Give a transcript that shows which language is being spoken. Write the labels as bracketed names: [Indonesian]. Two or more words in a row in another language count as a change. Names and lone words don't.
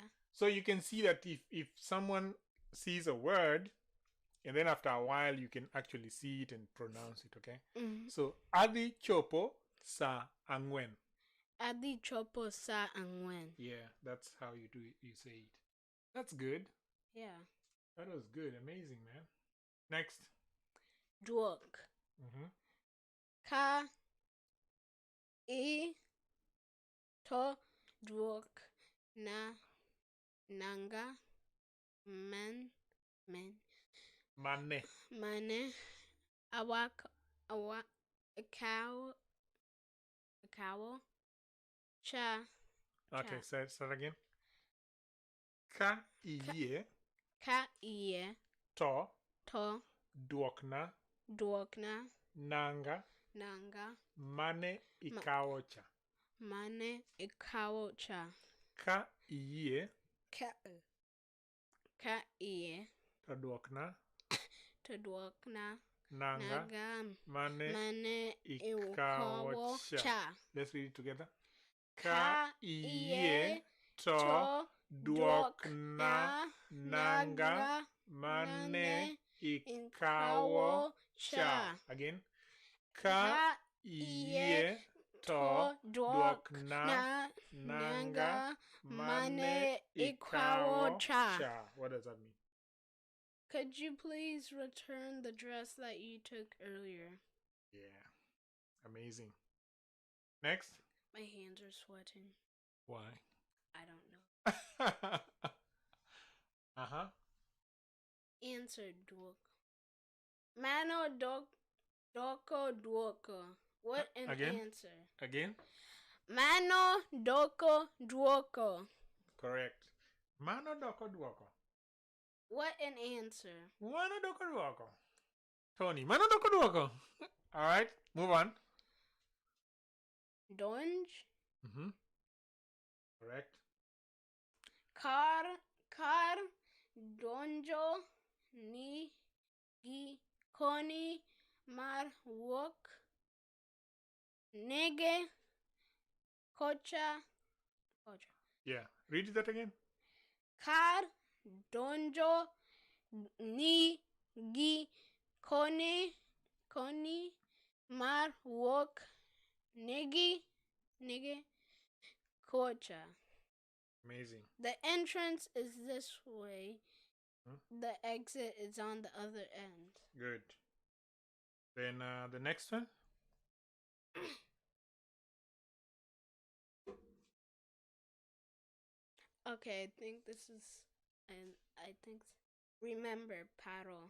[English] So you can see that if someone sees a word, and then after a while you can actually see it and pronounce it, okay? So, [Luo (Kenya and Tanzania)] Adi Chopo Sa Angwen. Adi Chopo Sa Angwen. [English] Yeah, that's how you do it. You say it. That's good. Yeah. That was good. Amazing, man. Next. [Luo (Kenya and Tanzania)] Duok. Ka I to duok na nanga men mane awa cow cha. [English] Okay, say it again. [Luo (Kenya and Tanzania)] Ka iye to duokna nanga mane ikawocha. Mane ikawocha. Ka iye Ka iye. Todwokna. Todwokna. Nanga. Naga. Mane. Mane. Ikawo Iwukawo. cha. Cha. [English] Let's read it together. [Luo (Kenya and Tanzania)] Ka iye to dwokna nanga mane ikawo cha. [English] Again. [Luo (Kenya and Tanzania)] Ka iye to dwokna nanga mane ikawo cha. [English] What does that mean? Could you please return the dress that you took earlier? Yeah. Amazing. Next. My hands are sweating. Why? I don't know. Uh-huh. [Luo (Kenya and Tanzania)] Answer dwok. Mano doko dwoko. [English] What an Again? answer. Again? [Luo (Kenya and Tanzania)] Mano doko dwoko. Correct. Mano doko dwoko. [English] What an answer. [Luo (Kenya and Tanzania)] Mano doko dwoko. Tony, mano doko dwoko. [English] All right, move on. [Luo (Kenya and Tanzania)] Donj. [English] Mm-hmm. Correct. [Luo (Kenya and Tanzania)] Kar donjo ni gi koni mar wok nege kocha. [English] Yeah, read that again. [Luo (Kenya and Tanzania)] Kar donjo ni gi koni mar wok nege kocha. [English] Amazing. The entrance is this way. Hmm? The exit is on the other end. Good. Then the next one. Okay, I think this is, and I think, remember, [Luo (Kenya and Tanzania)] paro.